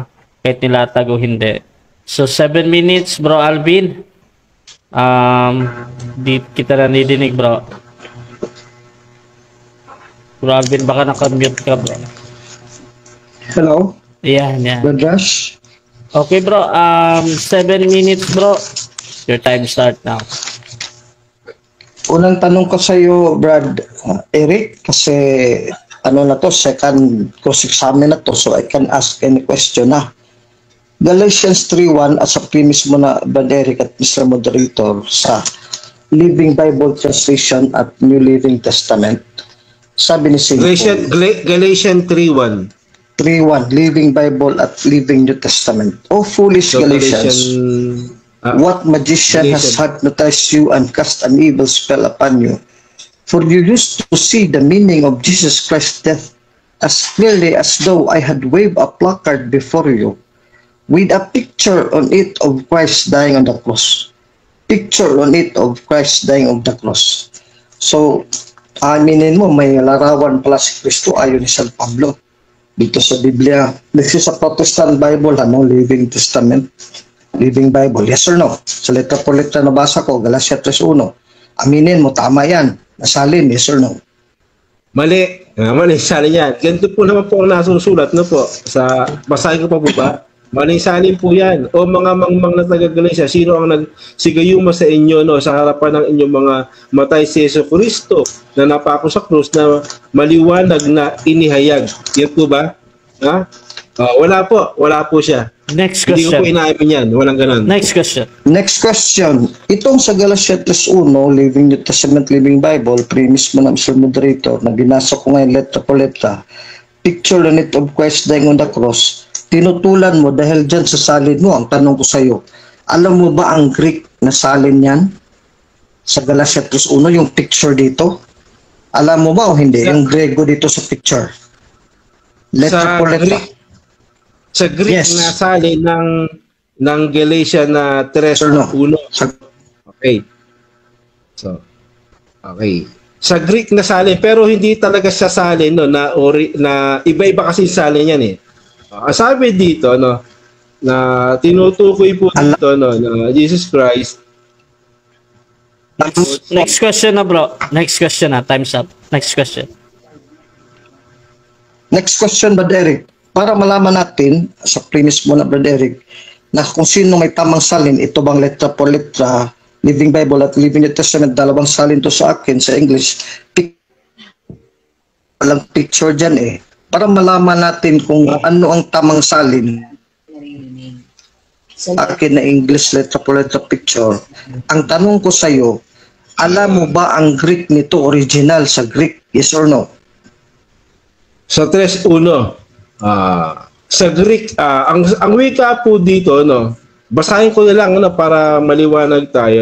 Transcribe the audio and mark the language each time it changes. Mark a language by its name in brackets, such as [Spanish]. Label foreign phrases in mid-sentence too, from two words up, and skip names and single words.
[Filipino] Kahit nilatag o hindi. So 7 minutes Bro Alvin. Di kita na nidinig bro. Bro Alvin, baka naka-mute ka bro. Hello? Yan. Brad Rush? [English] Okay bro, 7 minutes bro. Your time start now. [Filipino] Unang tanong ko sa iyo, Brad Eric, kasi na to, [English] second cross-examine [Filipino] na to, [English] so I can ask any question na. [Filipino] Galatians 3:1 [English] as a premise [Filipino] mo na, Brad Eric at Mr. Moderator, sa Living Bible Translation at New Living Testament. Sabi ni St. Galatians 3:1. 3:1, Living Bible at Living New Testament. [English] O foolish Galatians, what magician has hypnotized you and cast an evil spell upon you? For you used to see the meaning of Jesus Christ's death as clearly as though I had waved a placard before you, with a picture on it of Christ dying on the cross. Picture on it of Christ dying on the cross. So, [Filipino] aminin mo, may larawan pala si Kristo ayon ni San Pablo. Dito sa Biblia, dito sa Protestant Bible, Living Testament, Living Bible, [English] yes or no? [Filipino] Sa [Spanish] letra por letra [Filipino] nabasa ko, Galatia 3:1. Aminin mo, tama yan. Nasalin, [English] yes or no? [Filipino] Mali. Mali, salin yan. Ganito po naman po ang nasusulat, po. Basahin ko pa po ba? Maling salin po yan. O mga mangmang na taga-Galatia, sino ang nagsigayuma sa inyo, sa harapan ng inyong mga matay si Yesu Cristo na napako sa krus na maliwanag na inihayag. Yan po ba? Wala po siya. [English] Next [Filipino] Hindi ko [English] question. [Filipino] po inaamin yan. Walang ganun. [English] Next question. Next question. [Filipino] Itong sa Galatia 3:1, Living New Testament, Living Bible, premise mo na Mr. Moderator, na binasa ko ngayon letra po letra, [English] picture on it of Christ dying on the cross, [Filipino] tinutulan mo dahil dyan sa salin mo. Ang tanong ko sa iyo, alam mo ba ang Greek na salin yan? Sa Galatia 3:1, yung picture dito? Alam mo ba o hindi? Yung Grego dito sa picture. Letra po letra. Sa Greek [English] Yes. [Filipino] na salin ng Galatia na 3:1. [English] Okay. So, okay. [Filipino] Sa Greek na salin, pero hindi talaga siya salin na iba-iba kasi salin yan eh. Sabi dito na tinutukoy po dito na Jesus Christ [English] Next question na, bro. Next question na. Time's up. Next question. Next question, [Filipino] Brad Eric. Para malaman natin, sa premise mo na, Brad Eric, na kung sino may tamang salin, ito bang [Spanish] letra por letra, [Filipino] Living Bible at Living New Testament, dalawang salin to sa akin sa English. Walang picture dyan eh. Para malaman natin kung ano ang tamang salin sa akin na English [Spanish] letra por letra [Filipino] picture. Ang tanong ko sa iyo, alam mo ba ang Greek nito original sa Greek? [English] Yes or no? [Filipino] Sa 3.1, sa Greek, ang wika po dito, no, basahin ko na lang para maliwanag tayo.